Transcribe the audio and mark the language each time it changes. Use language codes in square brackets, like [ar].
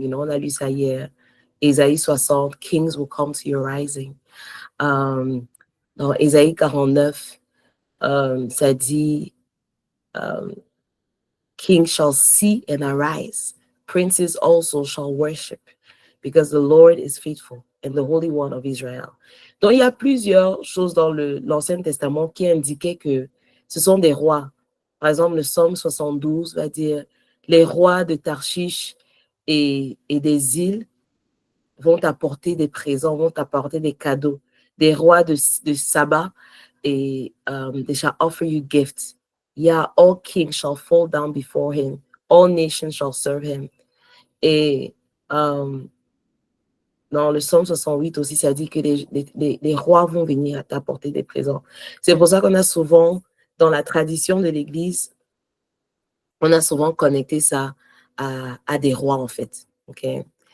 [en] You know, [fr] on a lu ça hier. [en] Ésaïe 60, Kings will come to your rising. [fr] Dans Ésaïe 49, ça dit [en] Kings shall see and arise. Princes also shall worship, because the Lord is faithful and the Holy One of Israel. [fr] Donc, il y a plusieurs choses dans l'Ancien Testament qui indiquaient que ce sont des rois. Par exemple, le Psaume 72 va dire les rois de Tarshish et des îles vont t'apporter des présents, vont t'apporter des cadeaux. Des rois de Saba et [en] they shall offer you gifts. Yeah, all kings shall fall down before him. All nations shall serve him. [fr] Et dans le Psaume 68 aussi, ça dit que les rois vont venir t'apporter des présents. C'est pour ça qu'on a souvent, dans la tradition de l'Église, on a souvent connecté ça à des rois, en fait. Okay?